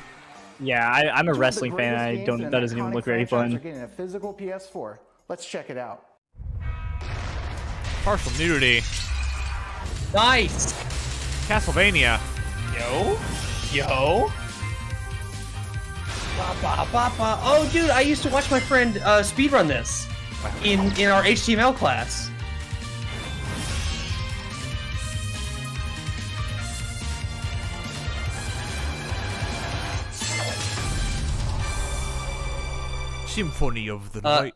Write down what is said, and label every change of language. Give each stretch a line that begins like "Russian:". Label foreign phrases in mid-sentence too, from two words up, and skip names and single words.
English: Yeah, I'm a wrestling fan. I don't. That doesn't even look very fun. Are getting a physical PS4. Let's check it out. Partial nudity. Nice. Castlevania. Yo. Ba, ba, ba, ba. Oh, dude, I used to watch my friend speedrun this in our HTML class. Symphony of the Night.